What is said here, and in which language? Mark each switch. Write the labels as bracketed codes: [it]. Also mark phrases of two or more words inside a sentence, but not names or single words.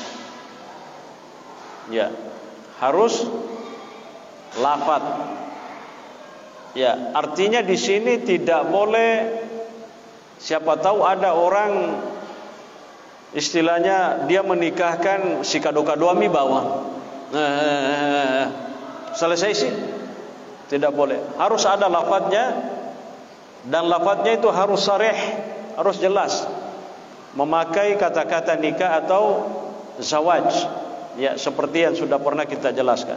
[id] Ya. Harus lafaz. Ya, artinya di sini tidak boleh, siapa tahu ada orang istilahnya dia menikahkan si kado-kado ami bawang. Selesai sih. Tidak boleh. Harus ada lafaznya dan lafaznya itu harus sharih, harus jelas. Memakai kata-kata nikah atau zawaj. Ya, seperti yang sudah pernah kita jelaskan.